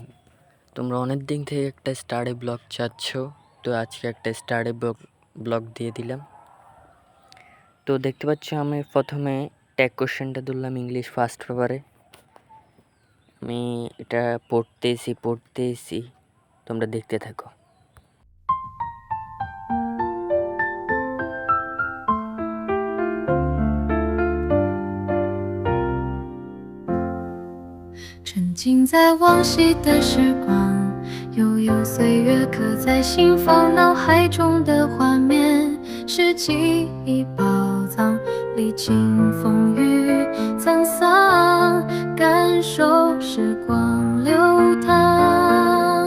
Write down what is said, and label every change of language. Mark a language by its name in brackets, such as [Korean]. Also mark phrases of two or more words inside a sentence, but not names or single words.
[Bangla] তোমরা অনেক দিন থেকে একটা [English] study blog [Bangla] চাচ্ছ, তো আজকে একটা [English] study blog [Bangla] দিয়ে দিলাম। তো দেখতে পাচ্ছ আমি প্রথমে [English] tag question টা [Bangla] ধরলাম [English] English first paper এ। [Bangla] আমি এটা পড়তেছি, তোমরা দেখতে থাকো। [Chinese] 沉浸在往昔的时光，悠悠岁月刻在心房，脑海中的画面是记忆宝藏，历经风雨沧桑，感受时光流淌。